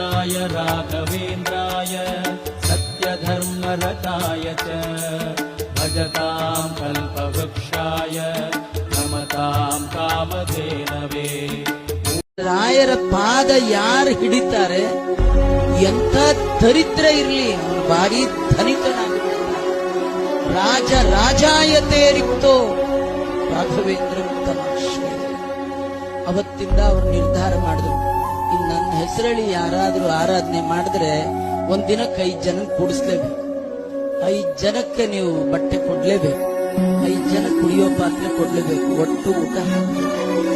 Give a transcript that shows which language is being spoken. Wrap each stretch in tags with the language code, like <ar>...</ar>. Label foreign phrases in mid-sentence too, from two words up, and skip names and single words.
<sa>पूज्याय राघवेन्द्राय सत्यधर्मरताय च भजतां कल्पवृक्षाय नमतां कामधेनवे।</sa> <kn>ರಾಯರ ಪಾದ ಯಾರು ಹಿಡಿತಾರೆ ಎಂತ ದರಿದ್ರ ಇರ್ಲಿ ಅವನು ಭಾರಿ ಧನಿಕನಾಗಿರ್ತಾನೆ.</kn> <sa>ರಾಜ ರಾಜಾಯತೆ ರಿಕ್ತೋ ರಾಘವೇಂದ್ರ ತಮಾಶ್ರಯ.</sa> <kn>ಅವತ್ತಿಂದ ಅವರು ನಿರ್ಧಾರ ಮಾಡಿದ್ರು, ಇನ್ನು ನನ್ನ ಹೆಸರಳಿ ಯಾರಾದ್ರೂ ಆರಾಧನೆ ಮಾಡಿದ್ರೆ ಒಂದಿನಕ್ಕೆ 5 ಜನ ಕೂಡಿಸ್ಲೇಬೇಕು, 5 ಜನಕ್ಕೆ ನೀವು ಬಟ್ಟೆ ಕೊಡ್ಲೇಬೇಕು, 5 ಜನ ಕುಡಿಯೋ ಪಾತ್ರೆ ಕೊಡ್ಲೇಬೇಕು, ಒಟ್ಟು ಊಟ.</kn>